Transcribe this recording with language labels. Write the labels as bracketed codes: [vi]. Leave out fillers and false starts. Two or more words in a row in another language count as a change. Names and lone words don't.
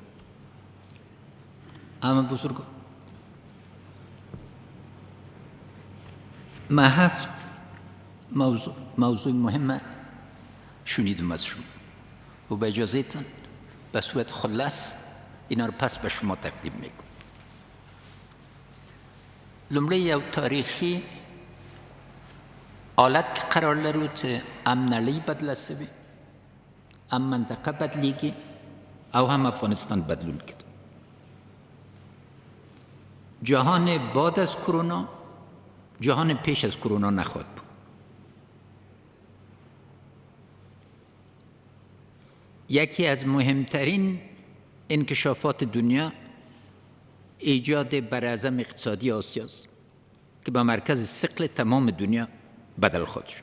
[fa] اما بزرگان، ما 7 موضوع مهم شنیدم از شما و به اجازهتان به صورت خلاص اینا رو پس به شما تقدیم میکنم. [ps] لومړی یو تاریخی حالت که قرار لرو چې هم نړۍ بدله سوي، هم منطقه بدلیږي او هم افغانستان بدلون کرد. [fa] جهان بعد از کرونا جهان پیش از کرونا نخواهد بود. یکی از مهمترین انکشافات دنیا ایجاد براعظم اقتصادی آسیا است که به مرکز ثقل تمام دنیا بدل خواهد شد.